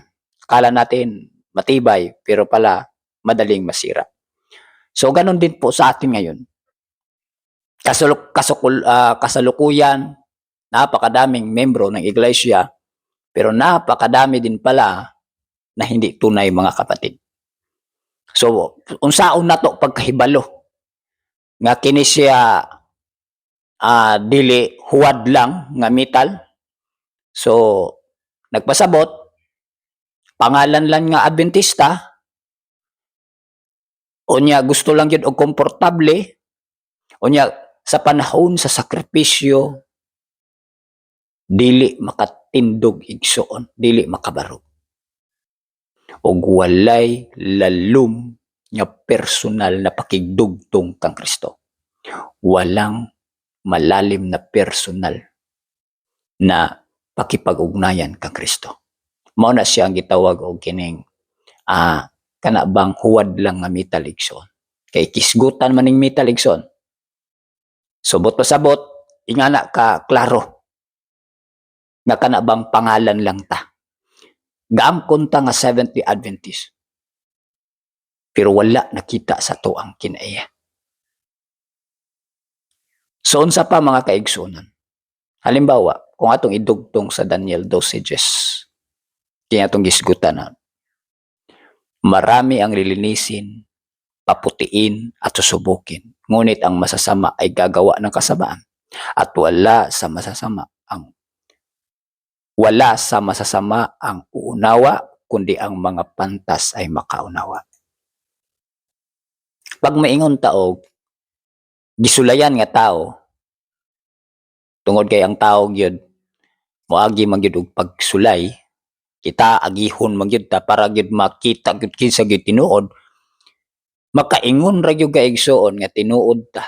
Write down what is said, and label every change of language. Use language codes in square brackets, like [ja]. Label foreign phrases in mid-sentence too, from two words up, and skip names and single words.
[tl] Akala natin matibay, pero pala madaling masira. So, ganun din po sa atin ngayon. Kasalukuyan, napakadaming membro ng iglesia, pero napakadami din pala na hindi tunay, mga kapatid. [ceb] So, unsaon na to pagkahibalo nga kini siya dili huwad lang nga metal. So, nagpasabot, pangalan lang nga Adventista, unya gusto lang yun og komportable, unya sa panahon sa sakripisyo, dili makatindog igsoon, dili makabaro. Og walay lalum nga personal na pakigdugtong kang Kristo. [tl] Walang malalim na personal na pakipag-ugnayan kang Kristo. [ceb] Mao na siya ang gitawag og kining kanabang huwad lang nga metal igsoon. Kay kisgutan man ning metal igsoon. Subot pasabot, ingana ka klaro nga kanabang pangalan lang ta. Gaangkon ta nga Seventh-day Adventist. Pero wala nakita sa to ang kinaiya. So, unsa pa mga kaigsunan? Halimbawa, kung atong idugtong sa Daniel dosages, kaya atong gisgutan na, [tl] marami ang lilinisin, paputiin at susubukin. Ngunit ang masasama ay gagawa ng kasamaan. At wala sa masasama ang uunawa, kundi ang mga pantas ay makaunawa. [ceb] Pag maingon taog, gisulayan nga tao, tungod kay ang tao gyud moagi man gyud og pagsulay, kita agihon man gyud ta para gyud makita gyud kinsa gyud tinuod, makaingon ra gyud ka igsoon nga tinuod ta.